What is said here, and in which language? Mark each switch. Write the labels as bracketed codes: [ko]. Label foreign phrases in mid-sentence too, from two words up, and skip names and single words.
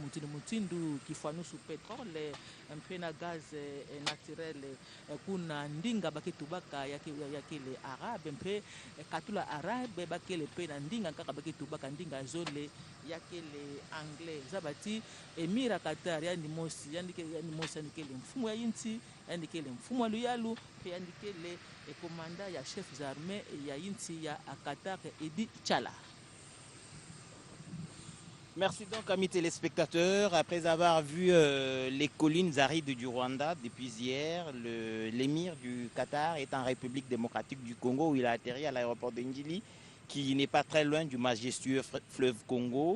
[ktu] mutindu kifanusu petrole mpe na [fr] gaz naturel [ktu] kuna ndinga baketubaka yakele arabe mpe katula arabe bakele pe na ndinga kaka baketubaka ndinga zole yakele anglais zabati Emira Qatar yani mosi yandikele mfumu ya inti yandikele mfumu wa luyalu pe yandikele komanda ya [fr] chef d'armée [ktu] ya inti ya Qatar Edi Chala. [fr] Merci donc, amis téléspectateurs. Après avoir vu les collines arides du Rwanda depuis hier, l'émir du Qatar est en République démocratique du Congo où il a atterri à l'aéroport de Njili, qui n'est pas très loin du majestueux fleuve Congo.